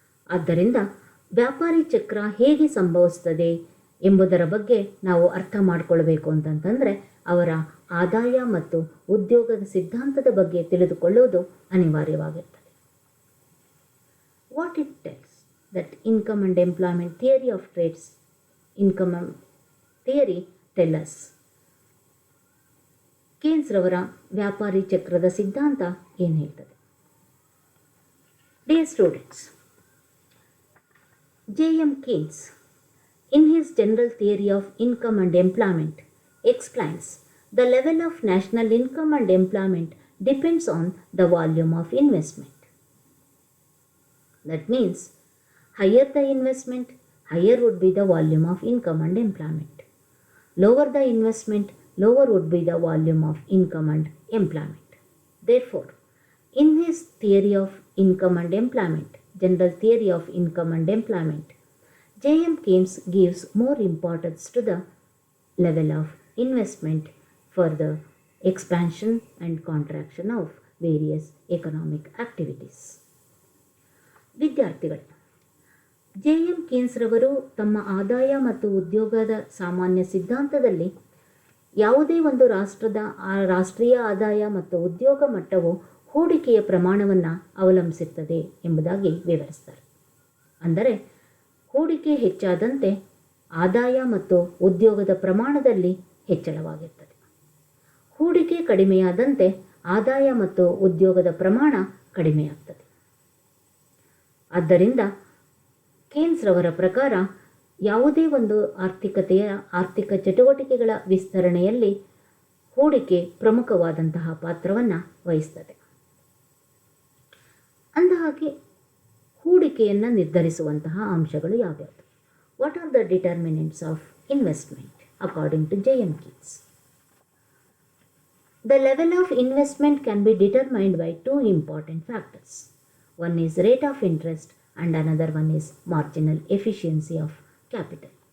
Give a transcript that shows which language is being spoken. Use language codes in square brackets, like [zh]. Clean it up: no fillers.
[kn] ಆದ್ದರಿಂದ ವ್ಯಾಪಾರಿ ಚಕ್ರ ಹೇಗೆ ಸಂಭವಿಸ್ತದೆ ಎಂಬುದರ ಬಗ್ಗೆ ನಾವು ಅರ್ಥ ಮಾಡಿಕೊಳ್ಬೇಕು ಅಂತಂತಂದರೆ ಅವರ ಆದಾಯ ಮತ್ತು ಉದ್ಯೋಗದ ಸಿದ್ಧಾಂತದ ಬಗ್ಗೆ ತಿಳಿದುಕೊಳ್ಳುವುದು ಅನಿವಾರ್ಯವಾಗಿರ್ತದೆ. [en] What it tells that income and employment theory of trades income theory tells. [kn] Keynes ರವರ ವ್ಯಾಪಾರಿ ಚಕ್ರದ ಸಿದ್ಧಾಂತ ಏನು ಹೇಳ್ತದೆ? [en] Dear students, JM Keynes, in his general theory of income and employment, explains the level of national income and employment depends on the volume of investment. That means, higher the investment, higher would be the volume of income and employment. Lower the investment, lower would be the volume of income and employment. Therefore, in his theory of income and employment, general theory of income and employment, JM Keynes gives more importance to the level of investment for the expansion and contraction of various economic activities. [kn] ವಿದ್ಯಾರ್ಥಿಗಳು, JM Keynes ರವರು ತಮ್ಮ ಆದಾಯ ಮತ್ತು ಉದ್ಯೋಗದ ಸಾಮಾನ್ಯ ಸಿದ್ಧಾಂತದಲ್ಲಿ ಯಾವುದೇ ಒಂದು ರಾಷ್ಟ್ರೀಯ ಆದಾಯ ಮತ್ತು ಉದ್ಯೋಗ ಮಟ್ಟವು ಹೂಡಿಕೆಯ ಪ್ರಮಾಣವನ್ನು ಅವಲಂಬಿಸುತ್ತದೆ ಎಂಬುದಾಗಿ ವಿವರಿಸ್ತಾರೆ. ಅಂದರೆ ಹೂಡಿಕೆ ಹೆಚ್ಚಾದಂತೆ ಆದಾಯ ಮತ್ತು ಉದ್ಯೋಗದ ಪ್ರಮಾಣದಲ್ಲಿ ಹೆಚ್ಚಳವಾಗಿರ್ತದೆ. ಹೂಡಿಕೆ ಕಡಿಮೆಯಾದಂತೆ ಆದಾಯ ಮತ್ತು ಉದ್ಯೋಗದ ಪ್ರಮಾಣ ಕಡಿಮೆಯಾಗ್ತದೆ. ಆದ್ದರಿಂದ ಕೀನ್ಸ್ ರವರ ಪ್ರಕಾರ ಯಾವುದೇ ಒಂದು ಆರ್ಥಿಕ ಚಟುವಟಿಕೆಗಳ ವಿಸ್ತರಣೆಯಲ್ಲಿ ಹೂಡಿಕೆ ಪ್ರಮುಖವಾದಂತಹ ಪಾತ್ರವನ್ನು ವಹಿಸ್ತದೆ. ಅಂದಹಾಗೆ ಹೂಡಿಕೆಯನ್ನು ನಿರ್ಧರಿಸುವಂತಹ ಅಂಶಗಳು ಯಾವ್ಯಾವುದು? [en] What are the determinants of investment according to JM Keynes? The level of investment can be determined by two important factors. One is rate of interest and another one is marginal efficiency of capital.